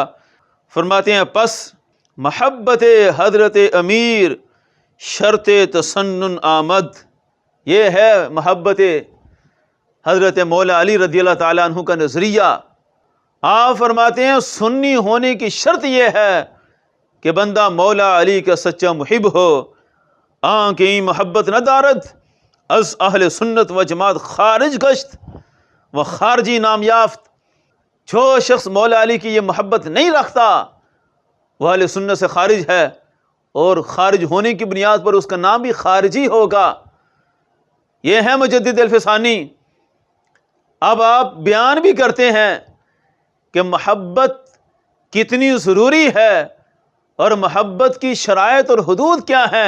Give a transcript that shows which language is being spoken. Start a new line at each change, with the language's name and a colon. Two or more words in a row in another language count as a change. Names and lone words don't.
Urdu: فرماتے ہیں،
Persian: پس محبت حضرت امیر شرط تسنن آمد،
Urdu: یہ ہے محبت حضرت مولا علی رضی اللہ تعالیٰ عنہ کا نظریہ۔ آپ فرماتے ہیں سنی ہونے کی شرط یہ ہے کہ بندہ مولا علی کا سچا محب ہو۔
Persian: آنکھیں محبت نہ دارد از اہل سنت و جماعت خارج گشت و خارجی نام یافت۔
Urdu: جو شخص مولا علی کی یہ محبت نہیں رکھتا وہ اہل سنت سے خارج ہے، اور خارج ہونے کی بنیاد پر اس کا نام بھی خارجی ہوگا۔ یہ ہے مجدد الفسانی۔ اب آپ بیان بھی کرتے ہیں کہ محبت کتنی ضروری ہے اور محبت کی شرائط اور حدود کیا ہیں۔